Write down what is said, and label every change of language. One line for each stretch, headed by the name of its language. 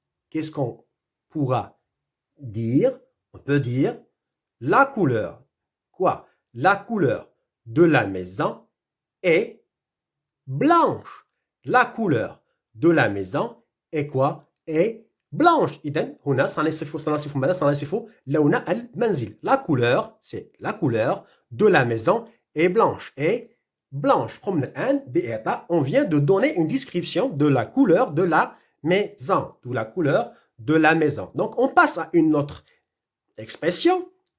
French: Qu'est-ce qu'on pourra dire? On peut dire la couleur. Quoi? La couleur de la maison est blanche. La couleur de la maison est quoi? Est blanche.
Arabic: إذن هنا سنصف ماذا؟ سنصف لون المنزل.
French: La couleur, c'est la couleur de la maison est blanche. Et blanche. On vient de donner une description de la couleur de la maison. De la couleur de la maison. Donc, on passe à une autre expression.